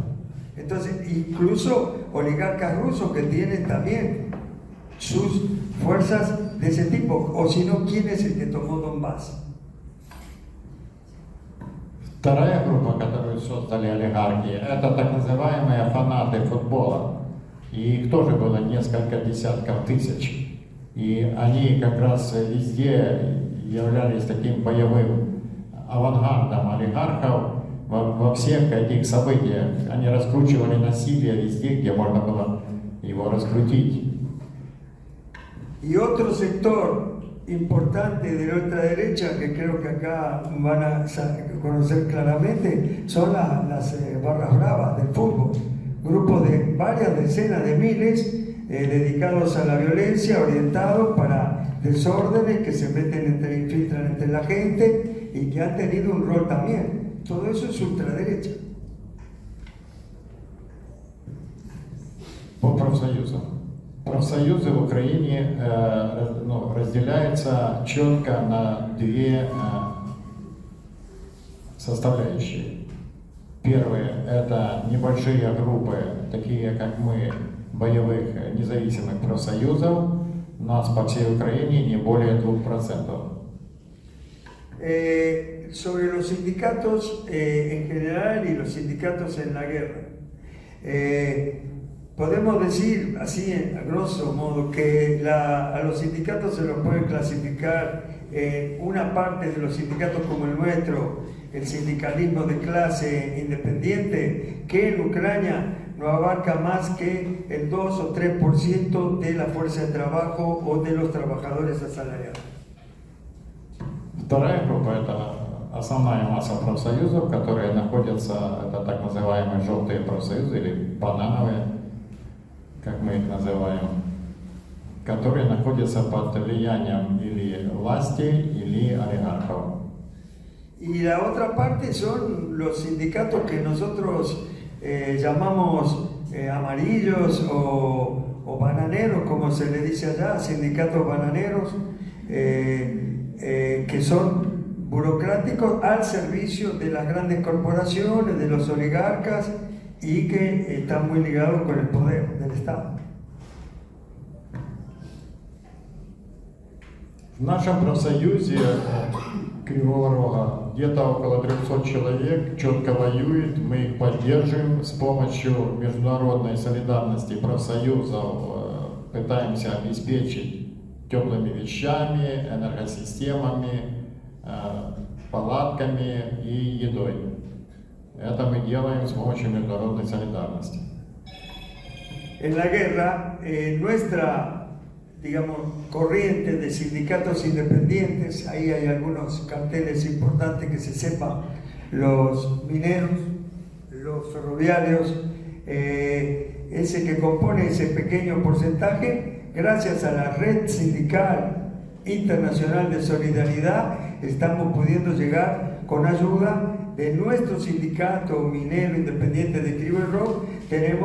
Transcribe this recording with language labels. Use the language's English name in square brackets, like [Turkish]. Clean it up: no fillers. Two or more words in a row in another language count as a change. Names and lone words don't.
[Spanish] Entonces, incluso oligarcas rusos que tienen también sus fuerzas de ese tipo, o si no, ¿quién es el que tomó Donbass? [Russian] Вторая группа, которую создали олигархи, это так называемые фанаты футбола. И их тоже было несколько десятков тысяч. И они как раз везде являлись таким боевым авангардом олигархов во всех этих событиях. Они раскручивали насилие везде, где можно было его раскрутить. [Spanish] Y otro sector importante de la ultraderecha, que creo que acá van a conocer claramente, son las barras bravas del fútbol. Grupos de varias decenas de miles dedicados a la violencia, orientados para desórdenes que se infiltran entre la gente y que han tenido un rol también. Todo eso es ultraderecha. [Russian] По профсоюзам. Профсоюзы в Украине разделяются четко на две составляющие. Первые – это небольшие группы, такие как мы, боевых независимых профсоюзов. У нас по всей Украине не более 2%. [Spanish] Sobre los sindicatos en general y los sindicatos en la guerra. Podemos decir, así a grosso modo, que a los sindicatos se los puede clasificar en una parte de los sindicatos como el nuestro, el sindicalismo de clase independiente, que en Ucrania no abarca más que el 2 o 3% de la fuerza de trabajo o de los trabajadores asalariados. [Russian] Вторая группа – это основная масса профсоюзов, которые находятся, это так называемые желтые профсоюзы или банановые, как мы их называем, которые находятся под влиянием или власти, или олигархов. [Spanish] Y la otra parte son los sindicatos que nosotros llamamos amarillos o bananeros, como se le dice allá, sindicatos bananeros, que son burocráticos al servicio de las grandes corporaciones, de los oligarcas y que están muy ligados con el poder del Estado. [Russian] В нашем профсоюзе Кривого Рога где-то около 300 человек четко воюет, мы их поддерживаем с помощью международной солидарности профсоюзов, пытаемся обеспечить теплыми вещами, энергосистемами, палатками и едой. Это мы делаем с помощью международной солидарности. [Spanish] En la guerra, nuestra, digamos, corriente de sindicatos independientes, ahí hay algunos carteles importantes que se sepan, los mineros, los ferroviarios, ese que compone ese pequeño porcentaje, gracias a la red sindical internacional de solidaridad, estamos pudiendo llegar con ayuda de nuestro sindicato minero independiente de Krivoy Rog.